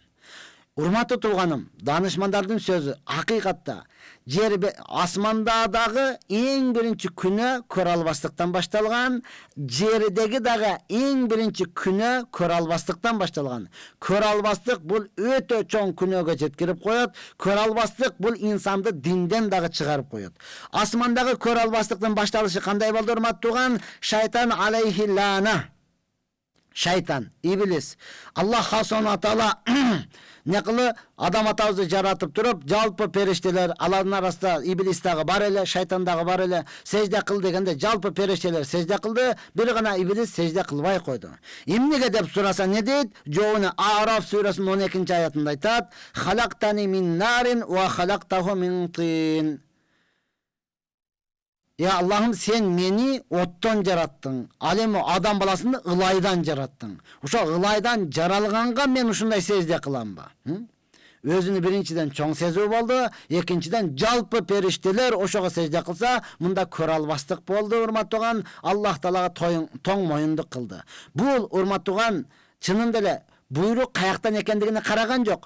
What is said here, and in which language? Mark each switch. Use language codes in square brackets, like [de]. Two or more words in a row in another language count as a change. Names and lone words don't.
[ky] Урматтуу тууганым, даанышмандардын сөзү акыйкатта жер асмандагы эң биринчи күнөө көрө албастыктан башталган, жердеги дагы эң биринчи күнөө көрө албастыктан башталган. Көрө албастык бул өтө чоң күнөөгө жеткирип коет. Көрө албастык бул инсанды динден дагы чыгарып коет. Асмандагы көрө албастыктын башталышы кандай болду, урматтуу тууган? Шайтан [ar] عليه اللعنة. [ky] Шайтан, иблис. Аллах Субхана Таала не кылы адам атабызды жаратып туруп, жалпы периштелер, алардын арасында иблис дагы бар эле, шайтан дагы бар эле, сежде кыл дегенде жалпы периштелер сежде кылды, бир гана иблис сежде кылбай койду. Эмнеге деп сураса не дейт? Жоуну Араф сүрөсүнүн 12 аятында айтат: [ar] "خلقتني من نار وخلقته من طين." [ky] Я Аллахым сен мени оттон жараттың. Ал эми адам баласыны ылайдан жараттың. Уша ылайдан жаралганга мен ушундай сежде кыламбы? Өзүнү биринчиден чоң сезүү болду, экинчиден жалпы периштелер ошого сежде кылса, мында көрө албастык болду, урматтууган. Аллах Таалага тоң моюндук кылды. Бул урматтууган чынында эле буйрук каяктан экендигине караган жок.